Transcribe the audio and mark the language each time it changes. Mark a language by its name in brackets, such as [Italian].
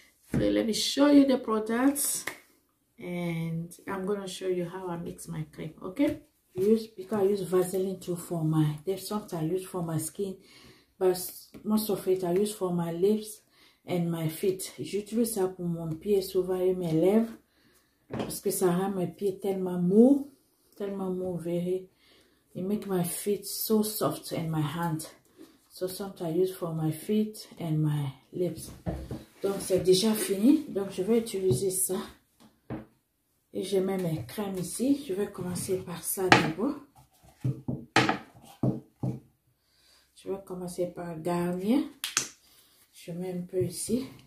[English] So let me show you the products, and I'm gonna show you how I mix my cream. Okay? Because I use Vaseline too for my. There's something I use for my skin, but most of it I use for my lips and my feet. [French] J'utilise ça pour mon pied souvent et mes lèvres parce que ça rend mes pieds tellement mous. [English] Very, it make my feet so soft and my hand. So sometimes I use for my feet and my lips. [French] Donc c'est déjà fini. Donc je vais utiliser ça. Et je mets mes crèmes ici. Je vais commencer par ça d'abord. Je vais commencer par Garnier. Je mets un peu ici.